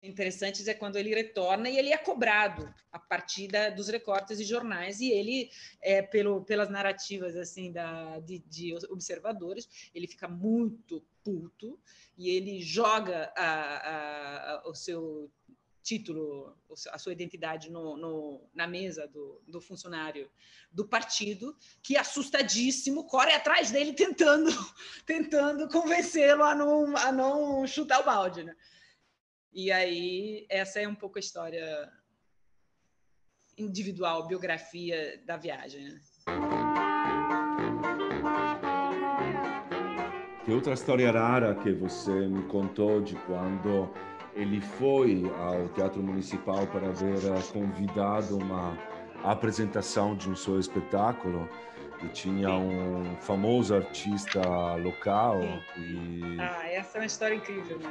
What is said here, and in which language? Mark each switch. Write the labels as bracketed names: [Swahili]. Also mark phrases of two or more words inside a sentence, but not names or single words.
[Portuguese] interessantes é quando ele retorna e ele é cobrado a partir dos recortes de jornais, e ele, pelas narrativas assim de observadores, ele fica muito puto e ele joga o seu título, a sua identidade na mesa do funcionário do partido, que, assustadíssimo, corre atrás dele tentando convencê-lo a não chutar o balde, né? E aí, essa é um pouco a história individual, biografia da viagem, né? Que outra [Italian] storia rara che [Portuguese] você me contou de quando ele foi ao Teatro Municipal para ver convidado uma apresentação de um seu espetáculo e tinha um famoso artista local. E... essa é uma história incrível, né?